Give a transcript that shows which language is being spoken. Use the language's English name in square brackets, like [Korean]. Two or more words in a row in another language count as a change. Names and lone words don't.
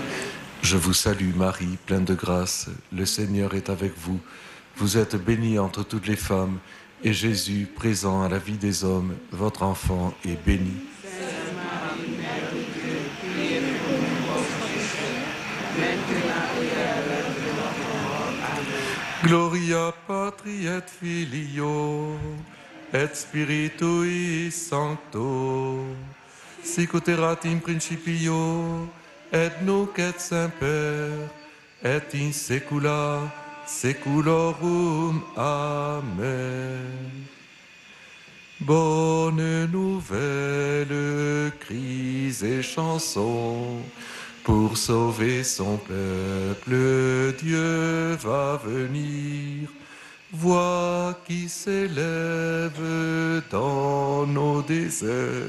[French] Je vous salue, Marie, pleine de grâce. Le Seigneur est avec vous. Vous êtes bénie entre toutes les femmes, et Jésus, présent à la vie des hommes, votre enfant, est béni. Sainte Marie, Mère de Dieu, priez pour nous pauvres pécheurs, maintenant et à l'heure de notre mort. Amen. [Latin] Gloria Patri et Filio et Spiritui Sancto, sic ut erat in principio et nunc et semper et in saecula saeculorum. Amen. [French] Bonne nouvelle, cris et chansons, pour sauver son peuple, Dieu va venir. Voix qui s'élève dans nos déserts.